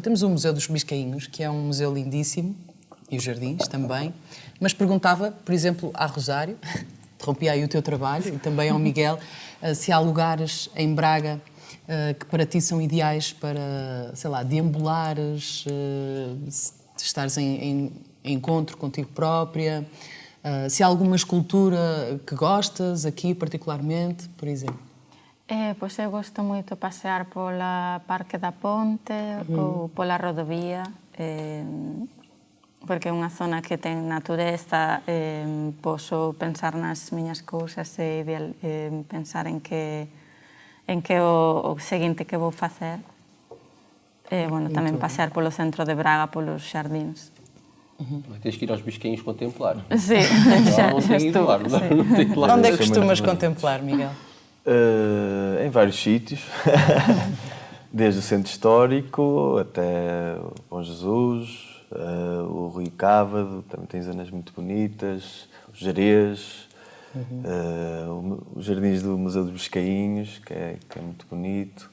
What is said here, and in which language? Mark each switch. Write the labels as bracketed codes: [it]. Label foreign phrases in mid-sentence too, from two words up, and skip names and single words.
[pt] Temos o Museu dos Biscainhos, que é um museu lindíssimo, e os jardins também, mas perguntava, por exemplo, à Rosário, interrompi aí o teu trabalho, e também ao Miguel, se há lugares em Braga que para ti são ideais para, sei lá, deambulares, estares em encontro contigo própria, se há alguma escultura que gostas aqui particularmente, por exemplo. [gl] Pois eu gosto moito de pasear pola Parque da Ponte ou pola rodovía, porque é unha zona que ten natureza, poso pensar nas miñas cousas e pensar en que o seguinte que vou facer. Bueno, tamén pasear polo centro de Braga, polos xardíns. [pt] Tens que ir aos Biscainhos contemplar. Sim, já estou. Onde é que costumas contemplar, Miguel? Em vários sítios, desde o Centro Histórico até o Bom Jesus, o Rio Cávado, também tem zonas muito bonitas, os Jerez, os jardins do Museu dos Biscainhos, que é muito bonito.